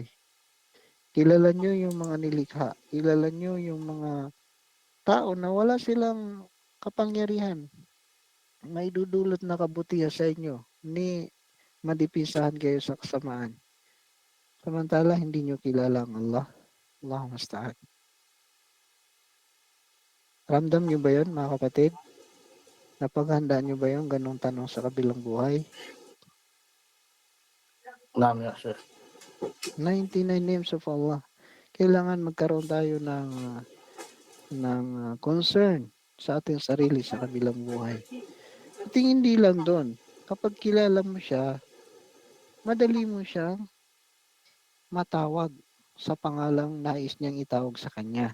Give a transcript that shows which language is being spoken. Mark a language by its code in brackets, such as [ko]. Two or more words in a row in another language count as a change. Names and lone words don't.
[tl] Kilala nyo yung mga nilikha. Kilala nyo yung mga tao na wala silang kapangyarihan. may dudulot na kabutihan sa inyo ni madipisahan kayo sa kasamaan. Samantala, hindi nyo kilala ang Allah. [ar] Allahumma musta'an. [tl] Ramdam nyo ba yun, mga kapatid? Napaghandaan nyo ba yung ganong tanong sa kabilang buhay? [ar] Naam ya Sheikh. [en] 99 names of Allah. [tl] Kailangan magkaroon tayo ng concern sa ating sarili sa kabilang buhay. At hindi lang doon. Kapag kilala mo siya, madali mo siyang matawag sa pangalang nais niyang itawag sa kanya.